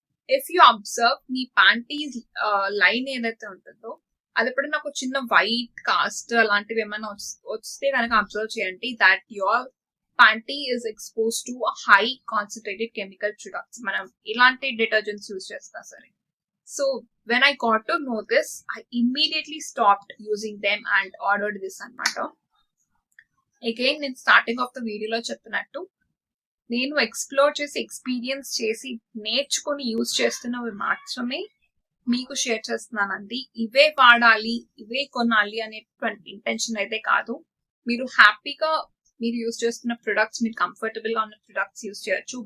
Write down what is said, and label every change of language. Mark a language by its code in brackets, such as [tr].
[en] if you observe, [te] మీ panties line ఏదైతే ఉంటుందో అది ఎప్పుడు నాకు చిన్న వైట్ కాస్ట్ అలాంటివి ఏమైనా వస్తే కనుక అబ్జర్వ్ చేయండి, [en] That your panty is exposed to a high concentrated chemical products. [te] మనం ఇలాంటి డిటర్జెంట్స్ యూజ్ చేస్తా సరే. [en] so when I got to know this, I immediately stopped using them and ordered this [te] అనమాట. అగైన్ నేను స్టార్టింగ్ ఆఫ్ ద వీడియోలో చెప్పినట్టు, నేను explore చేసి ఎక్స్పీరియన్స్ చేసి నేర్చుకుని యూజ్ చేస్తున్నవి మాత్రమే మీకు షేర్ చేస్తున్నానండి. ఇవే వాడాలి, ఇవే కొనాలి అనేటువంటి ఇంటెన్షన్ అయితే కాదు. మీరు హ్యాపీగా మీరు యూజ్ చేస్తున్న ప్రొడక్ట్స్, మీరు కంఫర్టబుల్ గా ఉన్న ప్రొడక్ట్స్ యూజ్ చేయొచ్చు.